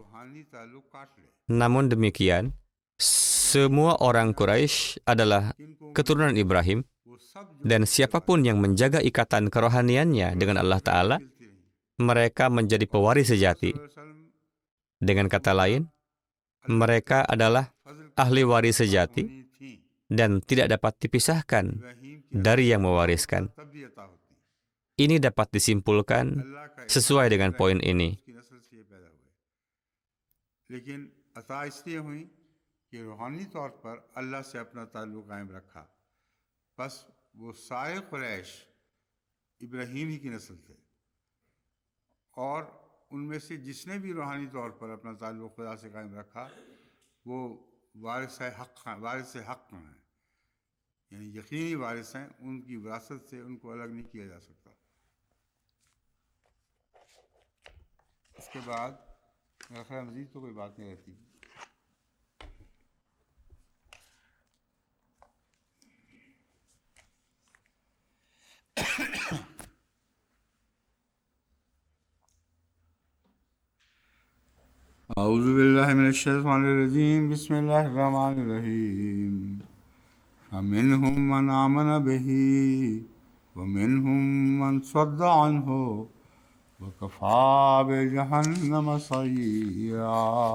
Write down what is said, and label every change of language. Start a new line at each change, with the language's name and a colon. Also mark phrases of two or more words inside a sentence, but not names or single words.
Indonesian: Namun demikian, semua orang Quraisy adalah keturunan Ibrahim, dan siapapun yang menjaga ikatan kerohaniannya dengan Allah Ta'ala, mereka menjadi pewaris sejati. Dengan kata lain, mereka adalah ahli waris sejati dan tidak dapat dipisahkan dari yang mewariskan. Ini dapat disimpulkan sesuai dengan poin ini.
Urdu: اُن میں سے جس نے بھی روحانی طور پر اپنا تعلق خدا سے قائم رکھا وہ وارث حق ہیں، یعنی یقینی وارث ہیں، ان کی وراثت سے ان کو الگ نہیں کیا جا سکتا. اس کے بعد میرا خیال مزید تو کوئی بات نہیں رہتی.
Arabic: أعوذ بالله من الشيطان الرجيم بسم الله الرحمن الرحيم فمنهم من آمن به ومنهم من صد عنه وكفى بجهنم سعيرا